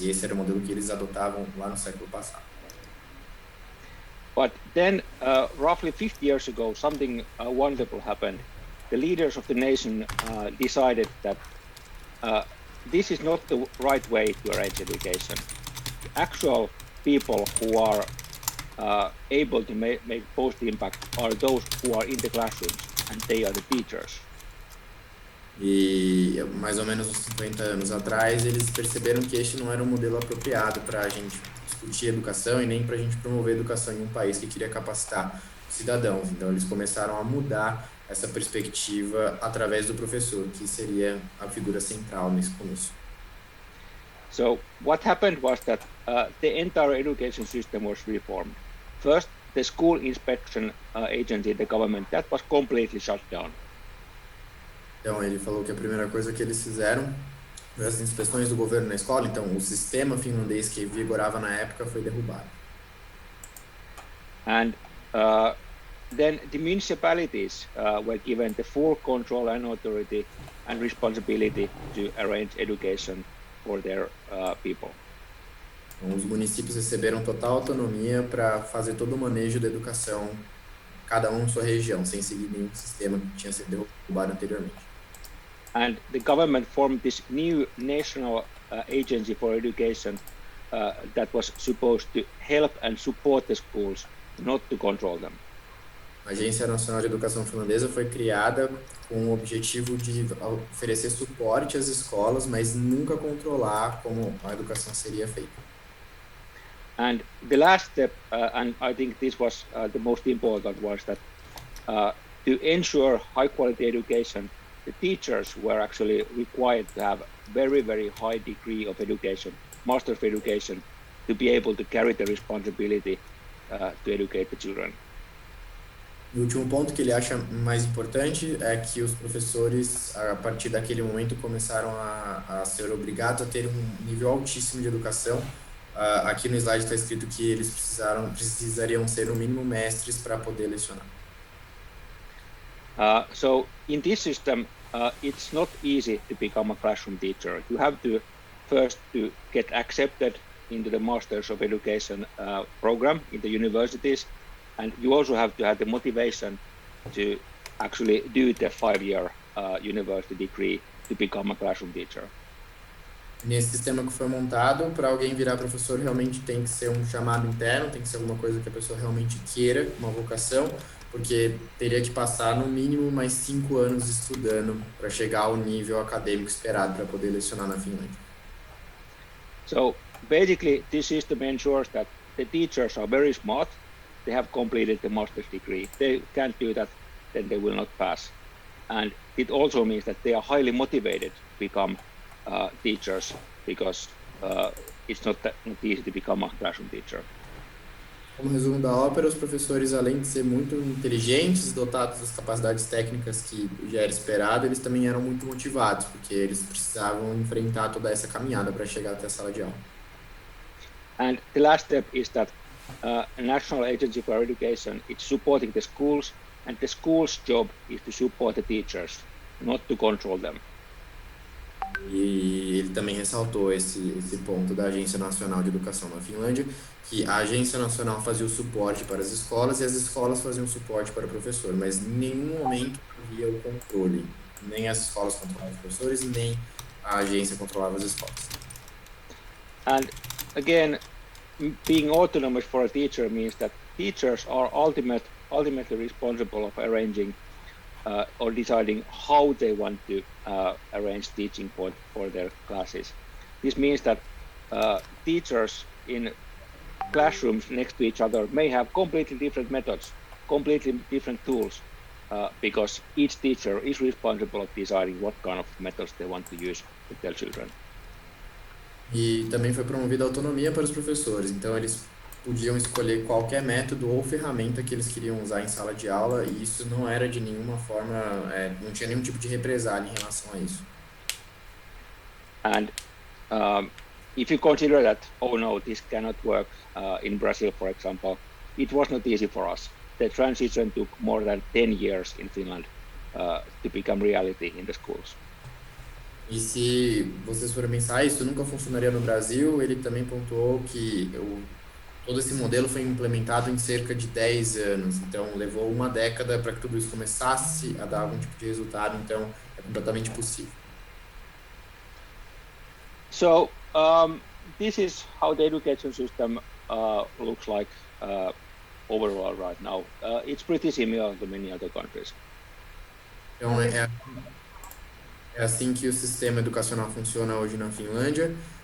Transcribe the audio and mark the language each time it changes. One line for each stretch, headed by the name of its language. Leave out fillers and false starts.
Portuguese: E esse era o modelo que eles adotavam lá no século passado.
English: But then, roughly 50 years ago, something wonderful happened. The leaders of the nation decided that this is not the right way to arrange education. The actual people who are able to make post impact are those who are in the classrooms, and they are the teachers.
Portuguese: E mais ou menos uns 50 anos atrás, eles perceberam que este não era um modelo apropriado para a gente discutir educação e nem para a gente promover educação em um país que queria capacitar os cidadãos. Então, eles começaram a mudar essa perspectiva através do professor, que seria a figura central nesse começo.
English: So what happened was that the entire education system was reformed. First, the school inspection agency, the government, that was completely shut down.
Portuguese: Então, ele falou que a primeira coisa que eles fizeram foi as inspeções do governo na escola. Então, o sistema finlandês que vigorava na época foi derrubado.
English: And then the municipalities were given the full control and authority and responsibility to arrange education for their people.
Portuguese: Então, os municípios receberam total autonomia para fazer todo o manejo da educação, cada um em sua região, sem seguir nenhum sistema que tinha sido derrubado anteriormente.
English: And the government formed this new national agency for education that was supposed to help and support the schools, not to control them.
Portuguese: A Agência Nacional de Educação Finlandesa foi criada com o objetivo de oferecer suporte às escolas, mas nunca controlar como a educação seria feita.
English: And the last step, and I think this was the most important, was that to ensure high quality education, the teachers were actually required to have very, very high degree of education, master of education, to be able to carry the responsibility to educate the children.
Portuguese: E o último ponto que ele acha mais importante é que os professores, a partir daquele momento, começaram a ser obrigados a ter um nível altíssimo de educação. Aqui no slide está escrito que eles precisariam ser no mínimo mestres para poder lecionar.
English: So in this system, it's not easy to become a classroom teacher. You have to first to get accepted into the Masters of Education program in the universities, and you also have to have the motivation to actually do the 5-year university degree to become a classroom teacher.
Portuguese: Nesse sistema que foi montado, para alguém virar professor, realmente tem que ser um chamado interno, tem que ser alguma coisa que a pessoa realmente queira, uma vocação, porque teria que passar no mínimo mais 5 anos estudando para chegar ao nível acadêmico esperado para poder lecionar na Finlândia.
English: So basically, this system ensures that the teachers are very smart. They have completed the master's degree. If they can't do that, then they will not pass. And it also means that they are highly motivated to become teachers, because it's not easy to become a classroom teacher.
Portuguese: Como resumo da ópera, os professores, além de ser muito inteligentes, dotados das capacidades técnicas que já era esperado, eles também eram muito motivados, porque eles precisavam enfrentar toda essa caminhada para chegar até a sala de aula.
English: And the last step is that a National Agency for Education is supporting the schools, and the school's job is to support the teachers, not to control them.
Portuguese: E ele também ressaltou esse ponto da Agência Nacional de Educação na Finlândia, que a Agência Nacional fazia o suporte para as escolas e as escolas faziam o suporte para o professor, mas em nenhum momento havia o controle. Nem as escolas controlavam os professores, nem a agência controlava as escolas.
English: And again, being autonomous for a teacher means that teachers are ultimately responsible of arranging or deciding how they want to arrange teaching for their classes. This means that teachers in classrooms next to each other may have completely different methods, completely different tools, because each teacher is responsible of deciding what kind of methods they want to use with their children.
Portuguese: E também foi promovida a autonomia para os professores, então eles podiam escolher qualquer método ou ferramenta que eles queriam usar em sala de aula, e isso não era de nenhuma forma, não tinha nenhum tipo de represália em relação a isso.
English: And if you consider that, oh no, this cannot work in Brazil, for example, it was not easy for us. The transition took more than 10 years in Finland to become reality in the schools.
Portuguese: E se vocês forem pensar, isso nunca funcionaria no Brasil, ele também pontuou que todo esse modelo foi implementado em cerca de 10 anos, então levou uma década para que tudo isso começasse a dar algum tipo de resultado, então é completamente possível.
English: So this is how the education system looks like overall right now. It's pretty similar to many other countries.
Portuguese: Então, é assim que o sistema educacional funciona hoje na Finlândia.